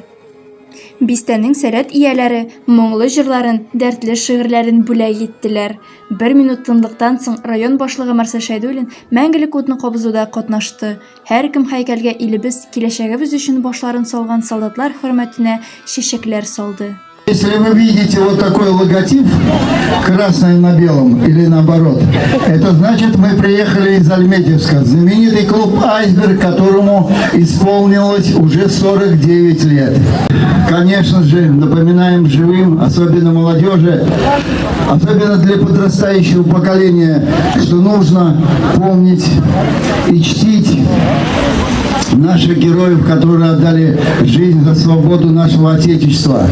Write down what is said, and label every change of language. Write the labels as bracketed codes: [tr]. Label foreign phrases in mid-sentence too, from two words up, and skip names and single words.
[tt] Бистәнең сәләт ияләре моңлы җырларын, дәртле шигырьләрен бүләк иттеләр. 1 минут тынлыктан соң район башлыгы Марсель Шәйдуллин мәңгелек утны кабызуда катнашты. Һәркем һәйкәлгә илебез, киләчәгебез өчен башларын салган солдатлар хөрмәтенә чәчәкләр салды. [ru] Если вы видите вот такой логотип, красный на белом или наоборот, это значит, мы приехали из Альметьевска, знаменитый клуб «Айсберг», которому исполнилось уже 49 лет. Конечно же, напоминаем живым, особенно молодежи, особенно для подрастающего поколения, что нужно помнить и чтить наших героев, которые отдали жизнь за свободу нашего Отечества.